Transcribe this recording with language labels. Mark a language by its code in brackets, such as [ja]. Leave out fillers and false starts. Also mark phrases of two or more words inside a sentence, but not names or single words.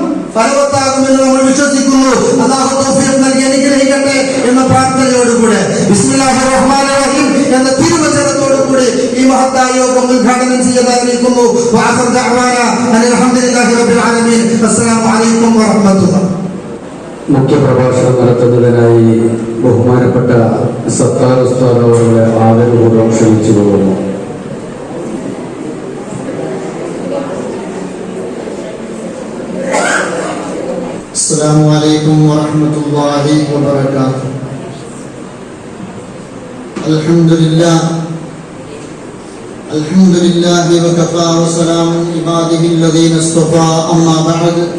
[ml] ഫലവത്താകുമെന്ന് നമ്മൾ വിശ്വസിക്കുന്നു. അല്ലാഹു തൗഫീഖ് നൽകി അനുഗ്രഹിക്കട്ടെ എന്ന പ്രാർത്ഥനയോടുകൂടെ [ar] بسم الله الرحمن الرحيم [ml] എന്ന തിരുവചനത്തോടുകൂടി ഈ മഹത്തായ യോഗം ഉദ്ഘാടനം ചെയ്യതായിരിക്കുന്നു. [ar] وآخر دعوانا أن الحمد لله رب العالمين. السلام عليكم ورحمة الله. [ml] മുഖ്യപ്രഭാഷണം നടത്തുന്നതിനായി ബഹുമാനപ്പെട്ട സത്താർ ഉസ്താദ് അവരുടെ ആദരപൂർവ്വം ക്ഷണിച്ചു കൊള്ളുന്നു. [ar] السلام عليكم ورحمة الله وبركاته. الحمد لله وكفى وسلام عباده الذين اصطفى أما بعد.